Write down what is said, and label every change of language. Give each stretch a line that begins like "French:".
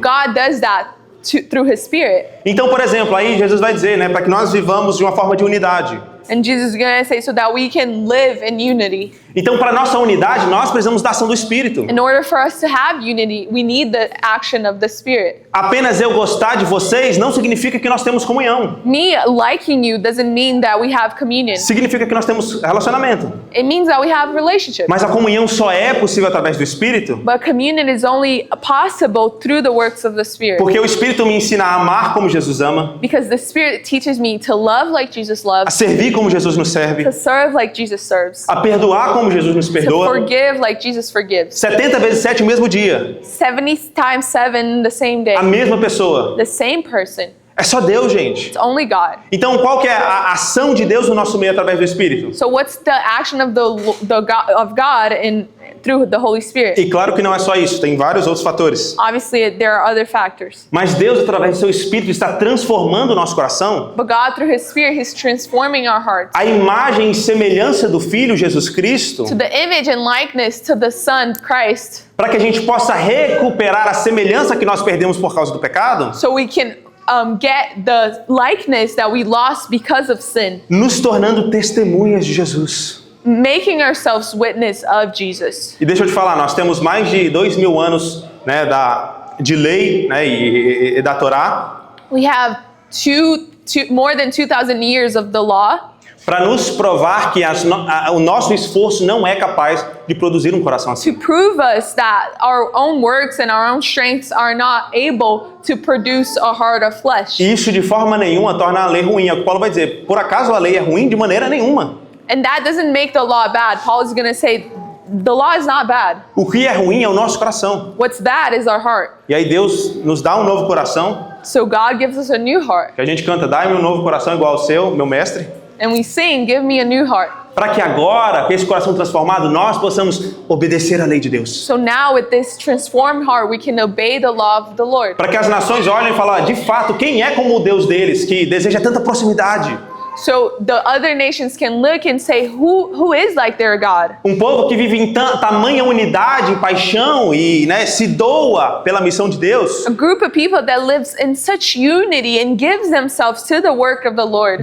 English: God does that through His Spirit.
Portuguese: Então, por exemplo, aí Jesus vai dizer, né, para que nós vivamos de uma forma de unidade.
English: And Jesus is going to say so that we can live in unity.
Portuguese: Então, para nossa unidade, nós precisamos da ação do Espírito.
English: In order for us to have unity, we need the action of the Spirit.
Portuguese: Apenas eu gostar de vocês não significa que nós temos comunhão.
English: Me liking you doesn't mean that we have communion.
Portuguese: Significa que nós temos relacionamento.
English: It means that we have relationship.
Portuguese: Mas a comunhão só é possível através do Espírito,
English: But communion is only possible through the works of the Spirit.
Portuguese: porque o Espírito me ensina a amar como Jesus ama,
English: Because the Spirit teaches me to love like Jesus
Portuguese: a
English: loves,
Portuguese: servir como Jesus nos serve,
English: to serve like Jesus serves,
Portuguese: a perdoar como Jesus nos
English: to
Portuguese: perdoa.
English: forgive like Jesus forgives.
Portuguese: 70 vezes 7 o mesmo dia.
English: 70 times 7 the same day.
Portuguese: A mesma pessoa.
English: The same person.
Portuguese: É só Deus, gente.
English: It's only God.
Portuguese: Então, qual que é a ação de Deus no nosso meio através do Espírito?
English: So what's the action of God through the Holy Spirit?
Portuguese: E claro que não é só isso, tem vários outros fatores.
English: Obviously, there are other factors.
Portuguese: Mas Deus, através do seu Espírito, está transformando o nosso coração.
English: But God, through His Spirit, He's transforming our hearts
Portuguese: A imagem e semelhança do Filho Jesus Cristo,
English: to the image and likeness to the Son, Christ,
Portuguese: para que a gente possa recuperar a semelhança que nós perdemos por causa do pecado,
English: so we can get the likeness that we lost because of sin,
Portuguese: nos tornando testemunhas de Jesus.
English: making ourselves witness of Jesus.
Portuguese: E deixa eu te falar, nós temos mais de 2000 anos, né, de lei, né, e da Torá,
English: We have more than 2,000 years of the law
Portuguese: para nos provar que o nosso esforço não é capaz de produzir um coração assim.
English: to prove us that our own works and our own strengths are not able to produce a heart of flesh.
Portuguese: E isso de forma nenhuma torna a lei ruim. É o que Paulo vai dizer. Por acaso a lei é ruim? De maneira nenhuma.
English: And that doesn't make the law bad. Paul is going to say the law is not bad.
Portuguese: O que é ruim é o nosso coração.
English: What's bad is our heart.
Portuguese: E aí Deus nos dá um novo coração,
English: So God gives us a new heart.
Portuguese: que a gente canta, dai-me um novo coração igual ao seu, meu mestre.
English: And we sing, give me a new heart.
Portuguese: Para que agora, com esse coração transformado, nós possamos obedecer à lei de Deus.
English: So now with this transformed heart, we can obey the law of the Lord.
Portuguese: Para que as nações olhem e falem, de fato, quem é como o Deus deles, que deseja tanta proximidade?
English: So the other nations can look and say, who is like their God?
Portuguese: Um povo que vive em tamanha unidade, em paixão e, né, se doa pela missão de Deus.
English: A group of people that lives in such unity and gives themselves to the work of the Lord.